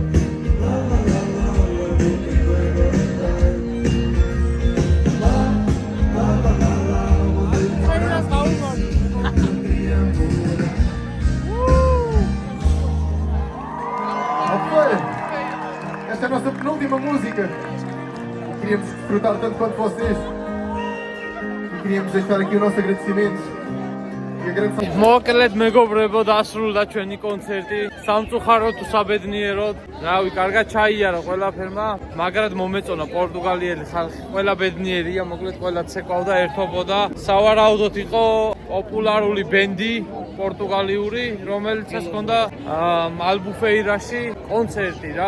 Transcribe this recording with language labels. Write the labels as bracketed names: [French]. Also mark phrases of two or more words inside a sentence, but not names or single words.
[Portuguese] Esta é a nossa penúltima música. Queríamos desfrutar tanto quanto vocês. E queríamos deixar aqui o nosso agradecimento [Georgian] მოკლედ მეგობრებო, დასრულდა ჩვენი კონცერტი. სამწუხაროდ თუ საბედნიეროდ, რავი, კარგად ჩაიარა ყველაფერმა, მაგრამ მომეწონა პორტუგალიელი ხალხი. ყველა ბედნიერია, მოკლედ ყველა ცეკვავდა, ერთობოდა. სავარაუდოდ იყო პოპულარული ბენდი პორტუგალიური, რომელიცაც ჰქონდა ალბუფეირაში კონცერტი რა.